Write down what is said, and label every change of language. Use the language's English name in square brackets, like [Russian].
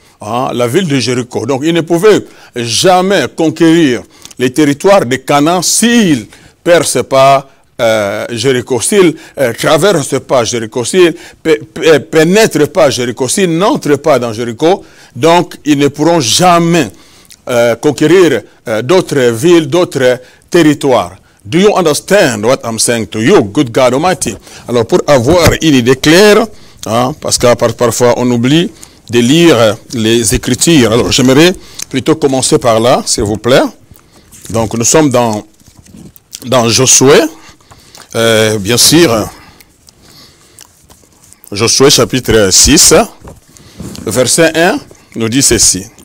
[French] La ville de Jéricho. Donc, il ne pouvait jamais conquérir les territoires de Canaan s'il ne perce pas Jéricho, s'il ne traverse pas Jéricho, s'il ne pénètre pas Jéricho, s'il n'entre pas dans Jéricho. Donc, ils ne pourront jamais conquérir d'autres villes, d'autres territoires. [English] Do you understand what I'm saying to you, good God Almighty? [French] Alors, pour avoir une idée claire, parce que parfois on oublie de lire les Écritures. Alors, j'aimerais plutôt commencer par là, s'il vous plaît. Donc, nous sommes dans Josué. Bien sûr, Josué chapitre 6, verset 1, nous dit ceci.